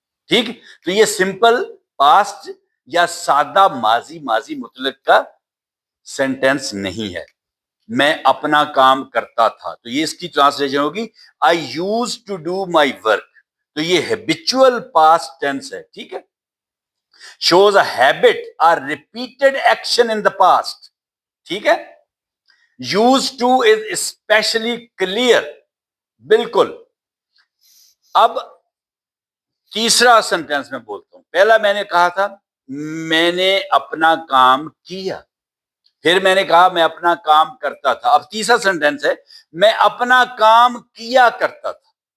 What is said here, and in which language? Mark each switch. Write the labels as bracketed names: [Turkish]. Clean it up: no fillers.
[Urdu] ٹھیک, تو یہ سمپل پاسٹ یا سادہ ماضی, ماضی مطلق کا سینٹینس نہیں ہے. میں اپنا کام کرتا تھا, تو یہ اس کی ٹرانسلیشن ہوگی [English] I used to do my work. [Urdu] تو یہ ہیبیچول پاسٹ ٹینس ہے, ٹھیک ہے. [English] shows a habit or repeated action in the past. [Urdu] ٹھیک ہے. [English] used to is especially clear. [Urdu] بالکل. اب تیسرا سینٹینس میں بولتا ہوں. پہلا میں نے کہا تھا میں نے اپنا کام کیا, پھر میں نے کہا میں اپنا کام کرتا تھا. اب تیسرا سینٹینس ہے میں اپنا کام کیا کرتا تھا.